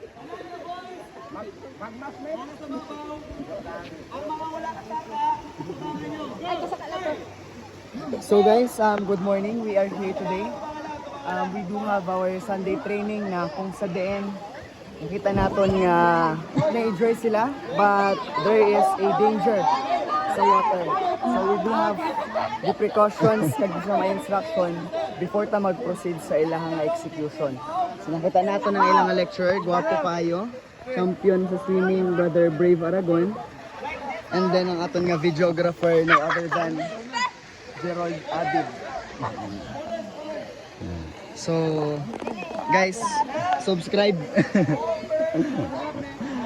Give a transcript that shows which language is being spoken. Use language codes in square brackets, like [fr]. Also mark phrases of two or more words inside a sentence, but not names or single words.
[en] So guys, good morning. We are here today. We do have our Sunday training [hil] na kung sa diin nakita naton nga na-enjoy sila [en] but there is a danger sa water. So we do have the precautions [hil] kag sa may [en] instruction before [hil] ta mag-proceed sa ilang [en] execution. [hil] So nakita nato ng ilang lecturer, gwapo kayo, champion sa swimming, Brother Brave Aragon. [en] And then [hil] ang aton nga videographer [en] no other than Gerald Adib. So, guys, subscribe.